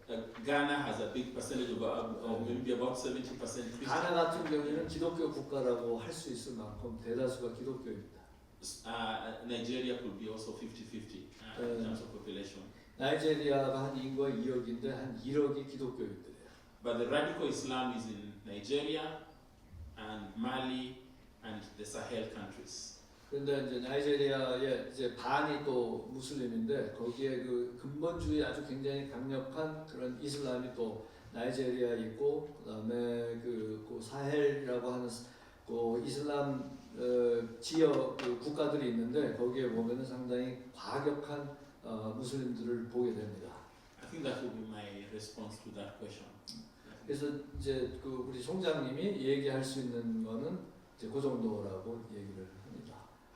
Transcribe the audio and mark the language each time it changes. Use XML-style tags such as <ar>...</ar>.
<en>Ghana has a big percentage of maybe about 70% Christian.</en> <ko>가나 같은 경우에는 기독교 국가라고 할 수 있을 만큼 대다수가 기독교입니다.</ko> <en>Nigeria could be also 50-50 in terms of population.</en> <ko>나이제리아가 한 인구가 2억인데 한 1억이 기독교인들이에요.</ko> <en>But the radical Islam is in Nigeria and Mali and the Sahel countries.</en> <ko>그런데 이제 나이제리아의 이제 반이 또 무슬림인데 거기에 그 근본주의 아주 굉장히 강력한 그런 이슬람이 또 나이제리아에 있고 그다음에 그 사헬이라고 하는 그 이슬람 지역 그 국가들이 있는데 거기에 보면은 상당히 과격한 무슬림들을 보게 됩니다.</ko> <en>I think that would be my response to that question.</en> <ko>그래서 이제 그 우리 총장님이 얘기할 수 있는 거는 이제 그 정도라고 얘기를 합니다.</ko>